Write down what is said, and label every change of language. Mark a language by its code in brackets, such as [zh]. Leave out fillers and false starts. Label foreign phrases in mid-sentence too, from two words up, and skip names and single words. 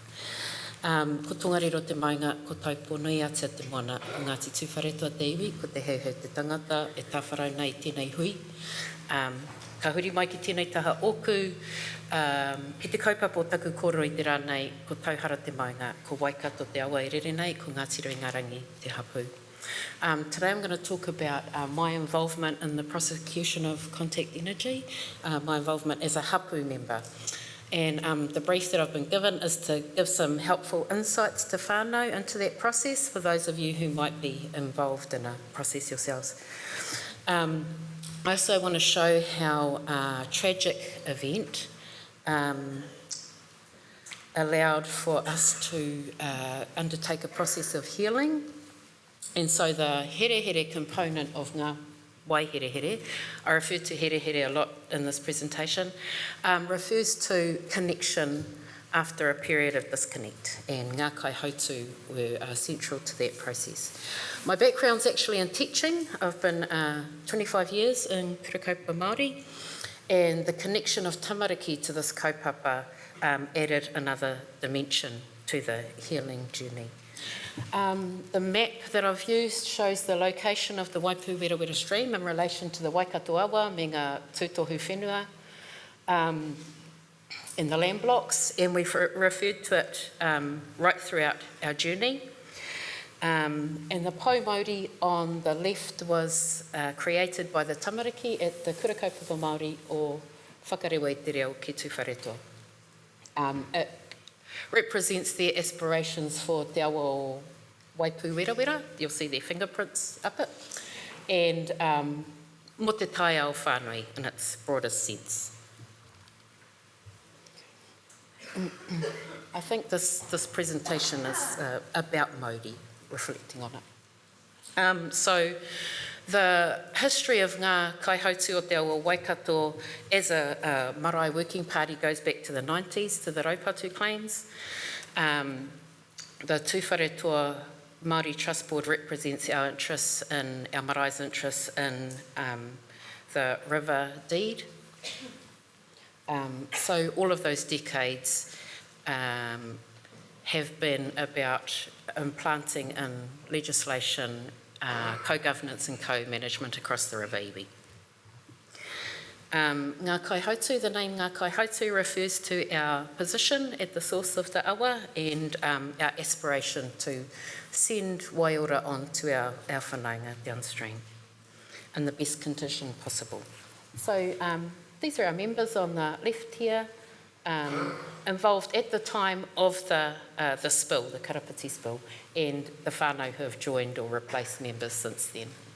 [mi] Ko tongariro te maunga, ko Taupō nui atia te moana o Ngāti Tūwharetoa te iwi, ko te Heuheu te tangata, e tāwharau nei tēnei hui. Ka huri mai ki tēnei taha oku, ki te kaupapa o taku koro I te rānei, ko tauhara te maunga, ko Waikato te awa I rere nei, ko Ngātoro-i-rangi te hapū. [en] Today I'm going to talk about my involvement in the prosecution of contact energy, my involvement as a hapū member. And the brief that I've been given is to give some helpful insights to whānau into that process for those of you who might be involved in a process yourselves. I also want to show how a tragic event allowed for us to undertake a process of healing. And so the here component of [mi] ngā wai here, [en] I refer to here a lot in this presentation, refers to connection after a period of disconnect, and [mi] ngā kaihautu [en] were central to that process. My background's actually in teaching. I've been 25 years in Karapiti Māori, and the connection of tamariki to this kaupapa added another dimension to the healing journey. The map that I've used shows the location of the Waipu stream in relation to the Waikato awa, [mi] me ngā tūtohu whenua, [en] in the land blocks, and we've referred to it right throughout our journey. And the Pō Māori on the left was created by the tamariki at the Kurakaupapa Māori o Whakarewa I te reo ki Tūwharetoa. It represents their aspirations for [mi] te awa o Waipu. [en] You'll see their fingerprints up it. And [mi] mo te tai ao whānui [en] in its broadest sense. I think this presentation is about Māori, reflecting on it. So the history of [mi] ngā kaihautu o te awa Waikato [en] as a marae working party goes back to the 90s, to the Raupatu claims. The Tūwharetoa Māori Trust Board represents our interests and our marae's interests in the river deed. So all of those decades have been about implanting in legislation co-governance and co-management across the river iwi. Ngā kaihautu, the name [mi] ngā kaihautu [en] refers to our position at the source of the awa and our aspiration to send waiora on to our whanaunga downstream in the best condition possible. So these are our members on the left here, involved at the time of the spill, the Karapiti spill, and the whānau who have joined or replaced members since then.